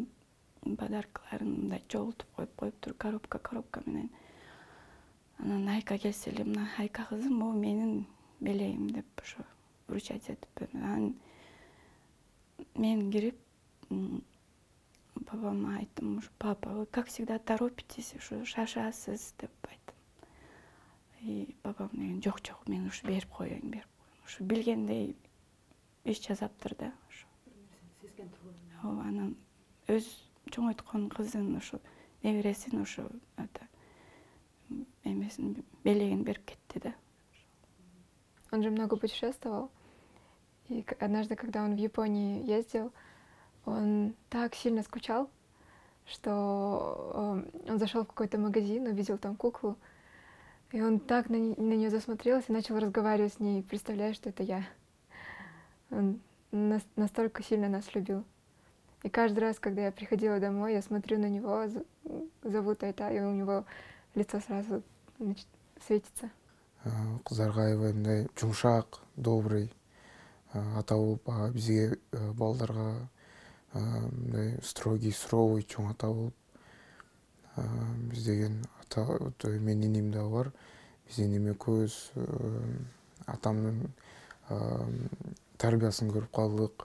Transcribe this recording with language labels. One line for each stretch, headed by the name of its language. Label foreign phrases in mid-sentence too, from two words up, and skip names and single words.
Kyrgyz: подаркаларын мындай чогултуп коюптур, коробка менен. Анан Айка келсе эле, мына Айка кызым, бул менин белегим деп ошо вручать этип. Анан мен кирип папама айттым,
Russian: папа, вы как всегда торопитесь,
Kyrgyz: ушу шашасыз деп айттым. И папам деген жок, мен ушу берип коеюн, ушу билгендей иш жазаптыр да. Анан өз чоңойткон кызын ушу небересин ушу эмесин белегин берип кетти да.
Russian: Он же много путешествовал. И однажды, когда он в Японии ездил, он так сильно скучал, что он зашел в какой-то магазин, увидел там куклу, и он так на нее засмотрелся и начал разговаривать с ней, представляя, что это я. Он настолько сильно нас любил. И каждый раз, когда я приходила домой, я смотрю на него, зовут Айта, и у него лицо сразу светится.
Kyrgyz: Кыздарга аябай мындай жумшак, добрый ата болуп, бизге балдарга мындай
Russian: строгий, суровый
Kyrgyz: чоң ата болуп, биз деген ата, менин иним дагы бар. Биздин эме көз атамдын тарбиясын көрүп калдык.